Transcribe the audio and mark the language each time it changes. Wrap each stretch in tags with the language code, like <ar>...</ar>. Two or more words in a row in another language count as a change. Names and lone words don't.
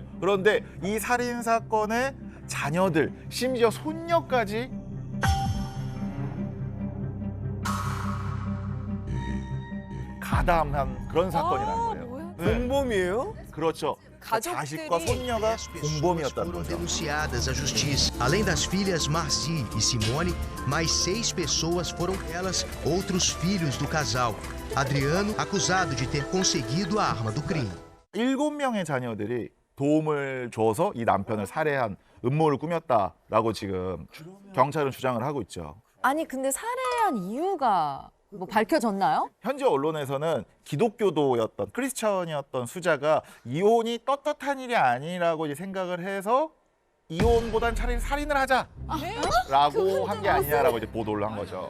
<ko>그런데 이 살인 사건의 자녀들, 심지어 손녀까지 가담한 그런 사건이라는 거예요. 네. 공범이에요? 그렇죠. 자식과 손녀가 공범이었다는</ko> <pt>Foram</pt> <ko>거죠.</ko> <pt>denunciadas à justiça. Além das filhas Marci e Simone, mais 6 pessoas foram elas, outros filhos do casal. Adriano, acusado de ter conseguido a arma do crime.</pt> <ko>7명의 자녀들이 도움을 줘서 이 남편을 살해한 음모를 꾸몄다라고 지금 경찰은 주장을 하고 있죠. 아니 근데 살해한 이유가 뭐 밝혀졌나요? 현지 언론에서는 기독교도였던 크리스천이었던 수자가 이혼이 떳떳한 일이 아니라고 이제 생각을 해서 이혼보단 차라리 살인을 하자라고 한 게 아니냐라고 이제 보도를 한 거죠.</ko>